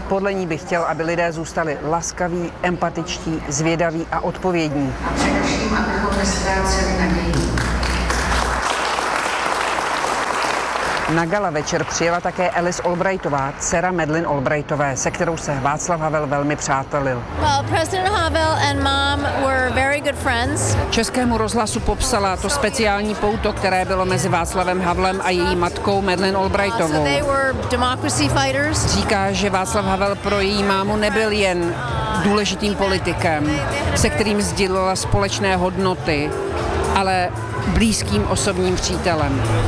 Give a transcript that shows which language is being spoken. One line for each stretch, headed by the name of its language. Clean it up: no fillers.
Czech: Podle ní bych chtěl, aby lidé zůstali laskaví, empatičtí, zvědaví a odpovědní. A především, abychom nestráceli naději. Na gala večer přijela také Alice Albrightová, dcera Madeleine Albrightové, se kterou se Václav Havel velmi přátelil.
English: Well, President Havel and mom were very good friends.
Czech: Českému rozhlasu popsala to speciální pouto, které bylo mezi Václavem Havlem a její matkou Madeleine Albrightovou.
English: So they were democracy fighters.
Czech: Říká, že Václav Havel pro její mámu nebyl jen důležitým politikem, se kterým sdílela společné hodnoty, ale blízkým osobním přítelem.